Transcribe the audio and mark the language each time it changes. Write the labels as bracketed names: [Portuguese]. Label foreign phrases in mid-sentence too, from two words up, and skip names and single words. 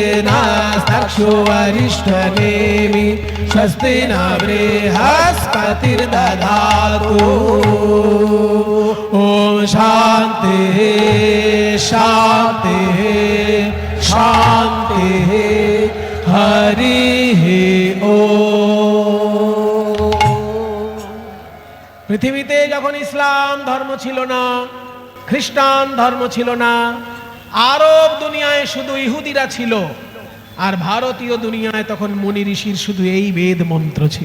[Sanskrit] नस्तक्षुवरिष्ठनेमि स्वस्ति न बृहस्पतिर्दधातु ॐ शान्तिः शान्तिः शान्तिः हरिः ॐ [Bangla] পৃথিবীতে যখন ইসলাম ধর্ম ছিল না, খ্রিস্টান ধর্ম ছিল না, আরব দুনিয়ায় শুধু ইহুদিরা ছিল, আর ভারতীয় দুনিয়ায় তখন মুনি ঋষির শুধু এই বেদ মন্ত্র ছিল।